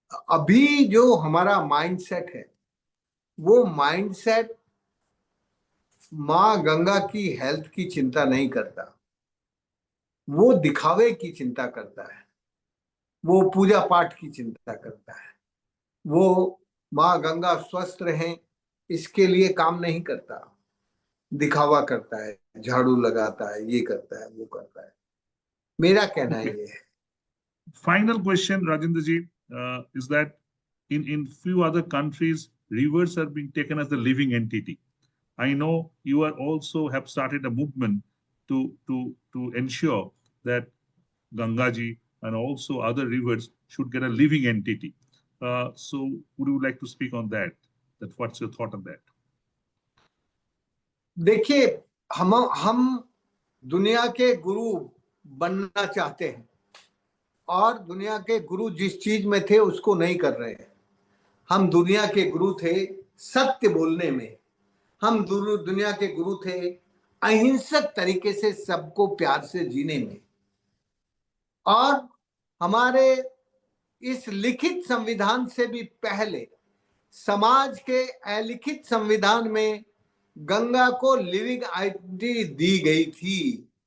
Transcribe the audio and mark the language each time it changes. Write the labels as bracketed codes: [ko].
[hi] अभी जो हमारा माइंडसेट है वो माइंडसेट मां गंगा की हेल्थ की चिंता नहीं करता, वो दिखावे की चिंता करता है, वो पूजा पाठ की चिंता करता है, वो मां गंगा स्वस्थ रहें इसके लिए काम नहीं करता, दिखावा करता है, झाड़ू लगाता है, ये करता है, वो करता है। मेरा कहना ये है। [en] Final question, Rajendra ji, is that in few other countries, rivers are being taken as a living entity. I know you are also have started a movement to to ensure that Gangaji and also other rivers should get a living entity. So would you like to speak on that? That what's your thought on that? [hi] देखिए, हम दुनिया के गुरु बनना चाहते हैं और दुनिया के गुरु जिस चीज में थे उसको नहीं कर रहे हैं। हम दुनिया के गुरु थे सत्य बोलने में, हम दुनिया के गुरु थे अहिंसक तरीके से सबको प्यार से जीने में, और हमारे इस लिखित संविधान से भी पहले समाज के अलिखित संविधान में गंगा को लिविंग आइडेंटिटी दी गई थी।